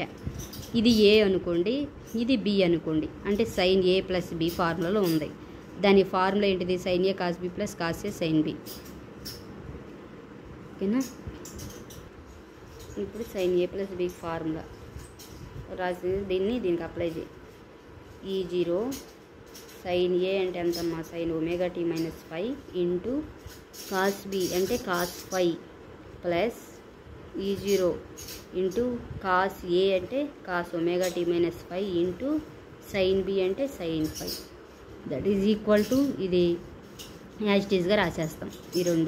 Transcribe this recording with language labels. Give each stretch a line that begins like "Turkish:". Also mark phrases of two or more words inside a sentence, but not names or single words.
Telugu: ఇది A అనుకోండి, ఇది B అనుకోండి, అంటే
English: sin A plus B
Telugu: ఫార్ములాలో ఉంది. దాని ఫార్ములా ఏంటిది,
English: sin A cos B plus cos A sin B.
Telugu: ఓకేనా, ఇప్పుడు
English: sin A plus B formula
Telugu: రాసి దీనికి అప్లై చేయి. E0 sin A అంటే ఎంతమ్మా,
English: sin omega t minus 5 into cos B
Telugu: అంటే
English: cos 5 plus E0 into cos A
Telugu: అంటే
English: cos omega t minus 5 into sin B
Telugu: అంటే sin 5.
English: That is equal to, ఇది as it is
Telugu: రాసేస్తాం ఈ రెండు.